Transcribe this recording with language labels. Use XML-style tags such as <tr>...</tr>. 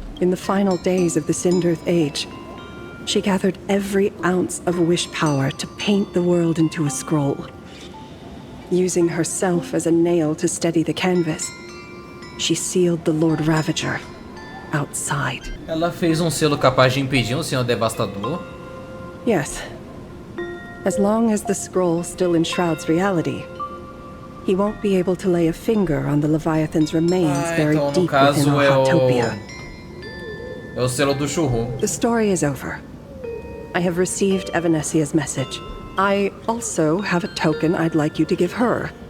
<en>In the final days of the Sindirth Age, she gathered every ounce of wish power to paint the world into a scroll. Using herself as a nail to steady the canvas, she sealed the Lord Ravager outside.</en> <pt>Ela fez selo capaz de impedir Senhor Devastador?</pt> <en>Yes. As long as the scroll still enshrouds reality, he won't be able to lay a finger on the Leviathan's remains buried</en> <pt>então, no</pt> <en>deep</en> <pt>caso,</pt> <en>within Autopia.</en> <pt>É o selo do churro.</pt> <en>The story is over. I have received Evanesia's message. I also have a token I'd like you to give her.</en>